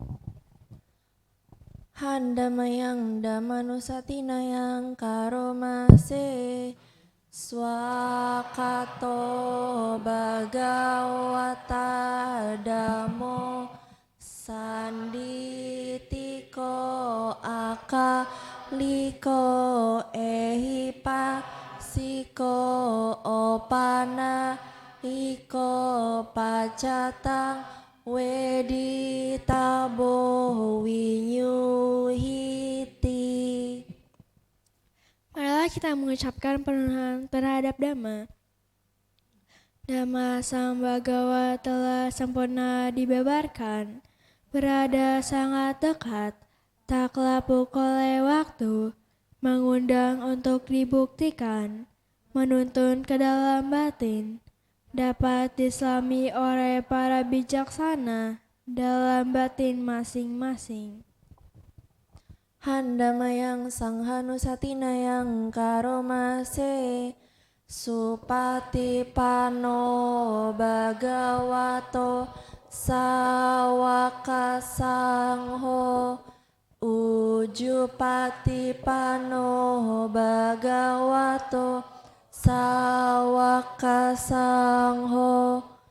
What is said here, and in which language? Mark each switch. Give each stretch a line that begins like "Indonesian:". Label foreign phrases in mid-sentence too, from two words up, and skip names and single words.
Pali: Handamayang Dhammanusatina yang karomase swakato bhagawata dhammo sanditiko akaliko ehipa siko opana iko pacatang weditabo winyuhiti.
Indonesian: Marilah kita mengucapkan perlindungan terhadap Dhamma. Dhamma Sang Bhagawa telah sempurna dibebarkan, berada sangat dekat, tak lapuk oleh waktu, mengundang untuk dibuktikan, menuntun ke dalam batin, dapat diselami oleh para bijaksana dalam batin masing-masing.
Pali: Handamayang Sanghanusatina yang karomase supatipano bhagavato sawaka sangho Ujupatipano Bhagavato Sawaka Sangho